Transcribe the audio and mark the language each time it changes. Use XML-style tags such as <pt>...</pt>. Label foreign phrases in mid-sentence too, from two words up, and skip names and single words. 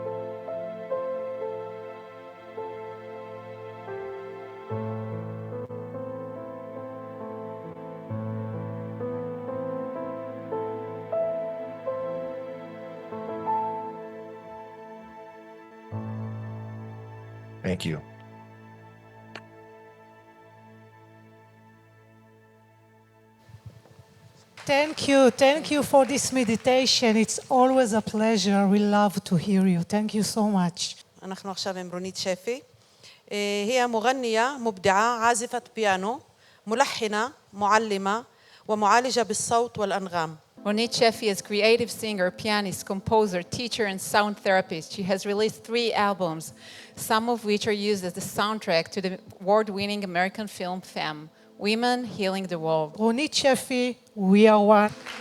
<en>Thank you. Thank you for this meditation. It's always a pleasure. We love to hear you. Thank you so much.</en> <ar>نحن עכשיו עם رونيت شافي. هي مغنية مبدعة، عازفة بيانو، ملحنة، معلمة ومعالجة بالصوت والأنغام.</ar> <en>Ronit Sheffi is creative singer, pianist, composer, teacher, and sound therapist. She has released 3 albums, some of which are used as the soundtrack to the award-winning American film Femme, Women Healing the World. Ronit Sheffi, we are one.</en>